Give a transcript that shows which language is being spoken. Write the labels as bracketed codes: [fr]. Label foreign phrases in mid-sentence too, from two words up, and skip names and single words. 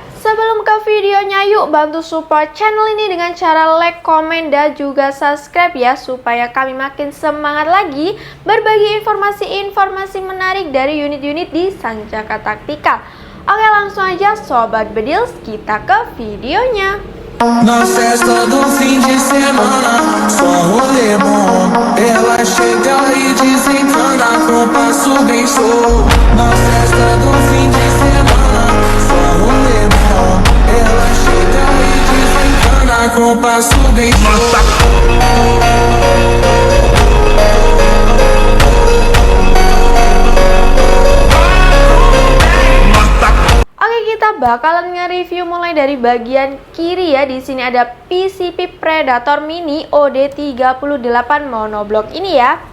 [id] Sebelum ke videonya, yuk bantu [en] support channel [id] ini dengan cara like, komen, dan juga subscribe ya, supaya kami makin semangat lagi berbagi informasi-informasi menarik dari unit-unit di Sancaka Taktika. Oke, langsung aja Sobat Bedils, kita ke videonya. [pt] Na festa do fim de semana, só rolê bom. Ela chega e desencana com passo bem show. Na festa do fim de semana, só rolê bom. Ela chega e desencana com passo bem show. [id] Kita bakalan nge-review mulai dari bagian kiri ya. Di sini ada PCP Predator Mini OD38 monoblock ini ya.